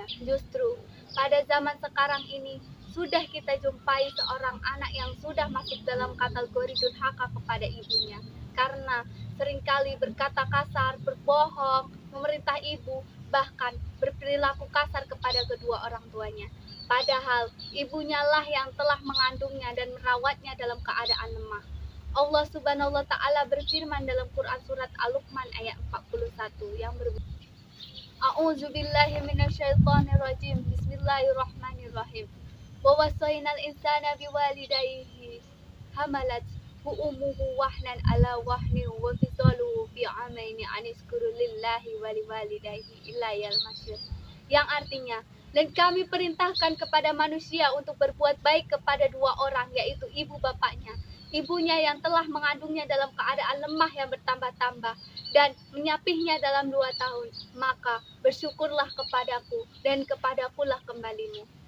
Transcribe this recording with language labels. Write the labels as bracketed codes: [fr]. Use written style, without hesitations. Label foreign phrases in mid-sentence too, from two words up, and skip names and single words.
[id] Justru pada zaman sekarang ini sudah kita jumpai seorang anak yang sudah masuk dalam kategori durhaka kepada ibunya, karena seringkali berkata kasar, berbohong, memerintah ibu, bahkan berperilaku kasar kepada kedua orang tuanya. Padahal ibunya lah yang telah mengandungnya dan merawatnya dalam keadaan lemah. Allah [ar] سبحانه وتعالى [id] berfirman dalam Quran surat Al-Luqman ayat 41 yang berbunyi, [ar] أعوذ بالله من الشيطان الرجيم. بسم الله الرحمن الرحيم. ووصينا الإنسان بوالديه حملت أمه وهنا على وهن وفصاله في عامين أن اشكر لله ولوالديه إلي المصير. [id] Yang artinya, dan kami perintahkan kepada manusia untuk berbuat baik kepada dua orang, yaitu ibu bapaknya, ibunya yang telah mengandungnya dalam keadaan lemah yang bertambah-tambah dan menyapihnya dalam 2 tahun, maka bersyukurlah kepadaku dan kepadakulah kembalimu.